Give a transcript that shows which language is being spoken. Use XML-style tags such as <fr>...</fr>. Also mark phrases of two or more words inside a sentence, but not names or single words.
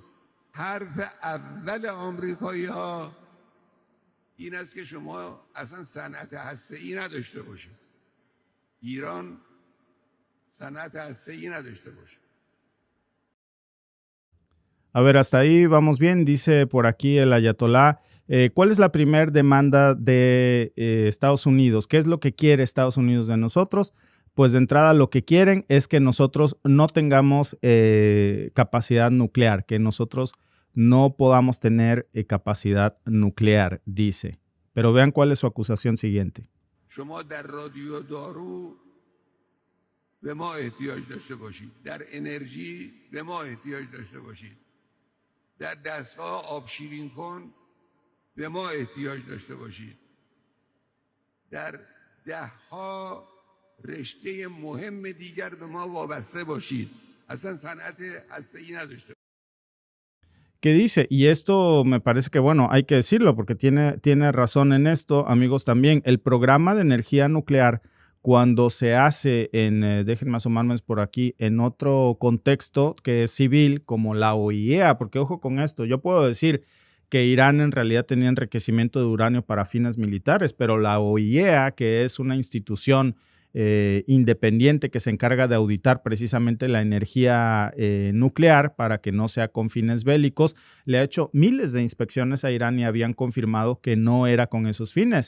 <fa>حرف اول آمریکایی ها این است که شما اصلا صنعت هسته‌ای نداشته باشه. ایران صنعت هسته‌ای نداشته باشه.</fa> <es>A ver, hasta ahí vamos bien, dice por aquí el ayatolá. ¿Cuál es la primera demanda de Estados Unidos? ¿Qué es lo que quiere Estados Unidos de nosotros? Pues de entrada lo que quieren es que nosotros no tengamos capacidad nuclear, que nosotros no podamos tener capacidad nuclear, dice. Pero vean cuál es su acusación siguiente.</es> <fa>شما در رادیو دارو به ما احتیاج داشته باشید، در انرژی به ما احتیاج داشته باشید، در دستگاه آب شیرین کن به ما احتیاج داشته باشید، در دهها رشته مهم دیگر به ما وابسته باشید. اصلا صنعت هسته‌ای نداشته.</fa> <es>¿Qué dice? Y esto me parece que, bueno, hay que decirlo porque tiene razón en esto, amigos, también. El programa de energía nuclear, cuando se hace déjenme asomarme por aquí, en otro contexto que es civil, como la OIEA, porque ojo con esto, yo puedo decir que Irán en realidad tenía enriquecimiento de uranio para fines militares, pero la OIEA, que es una institución independiente que se encarga de auditar precisamente la energía nuclear para que no sea con fines bélicos, le ha hecho miles de inspecciones a Irán y habían confirmado que no era con esos fines.</es>